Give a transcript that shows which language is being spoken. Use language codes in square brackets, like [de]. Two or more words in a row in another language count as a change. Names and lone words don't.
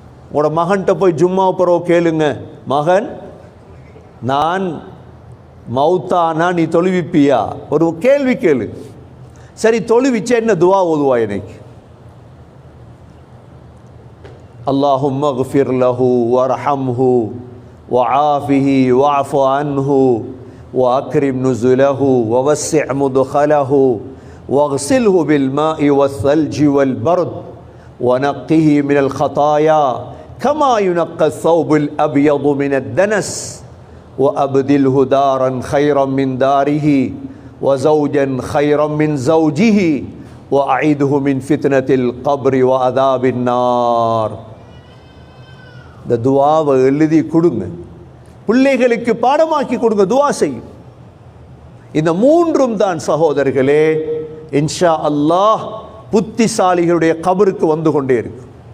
[ta] உங்களோட மகன்கிட்ட போய் ஜும்மா பிறகு கேளுங்க, மகன் நான் மௌத்தானா நீ தொழுவிப்பியா? ஒரு கேள்வி கேளு. சரி தொழுவிச்சா என்ன துவா ஓதுவா எனக்கு? [ar] اللهم اغفر له وارحمه وعافه واعف عنه وأكرم نزله ووسع مدخله واغسله بالماء والثلج والبرد ونقه من الخطايا كما ينقى الثوب الأبيض من الدنس وأبدله دارا خيرا من داره وزوجا خيرا من زوجه وأعيده من فتنة القبر وعذاب النار. [ta] இந்த துஆவை எழுதி கொடுங்க, பிள்ளைகளுக்கு பாடமாக்கி கொடுங்க, துஆ செய்யும். இந்த மூன்றும் தான் சகோதரர்களே [ar] إن شاء الله [ta] புத்திசாலிகளுடைய கபருக்கு வந்து கொண்டே இருக்கு.